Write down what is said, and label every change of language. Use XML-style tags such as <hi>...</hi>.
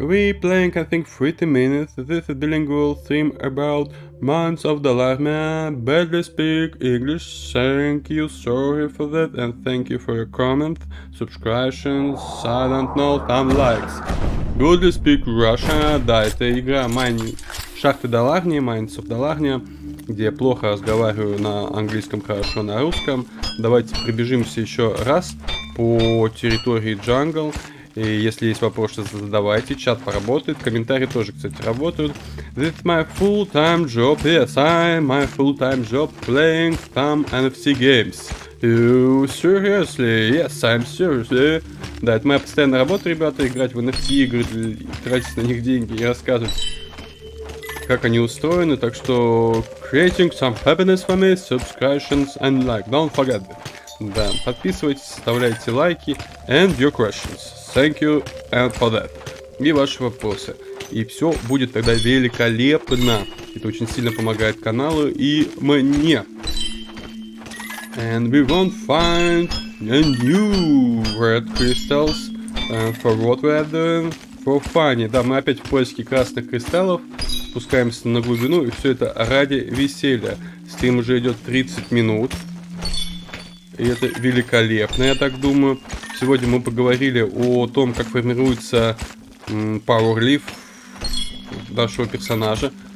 <en>We playing, I think, 30 minutes. This is bilingual theme about months of the life. Man, badly speak English. Thank you, sorry for that, and thank you for your comments, subscriptions, I don't know, some likes. Goodly speak Russia.</en> <ru>Да, это игра Шахты Даларни, Mines of Даларни, где я плохо разговариваю на английском, хорошо на русском. Давайте пробежимся еще раз по территории Джангл. И если есть вопросы, задавайте. Чат поработает. Комментарии тоже, кстати, работают.</ru> <en>This is my full-time job. Yes, my full-time job playing some NFC games. You seriously? Yes, I'm seriously.</en> <ru>Да, это моя постоянная работа, ребята, играть в NFT игры, тратить на них деньги и рассказывать, как они устроены. Так что</ru> <en>creating some happiness for me, subscriptions and like. Don't forget that.</en> <ru>Да, подписывайтесь, оставляйте лайки</ru> <en>and your questions. Thank you and for that.</en> <ru>И ваши вопросы. И все будет тогда великолепно. Это очень сильно помогает каналу и мне.</ru> <en>And we won't find a new red crystals for what we are doing for fun.</en> <ru>Да, мы опять в поиске красных кристаллов. Спускаемся на глубину, и все это ради веселья. Стрим уже идет 30 минут. И это великолепно, я так думаю. Сегодня мы поговорили о том, как формируется Power Leaf нашего персонажа.</ru>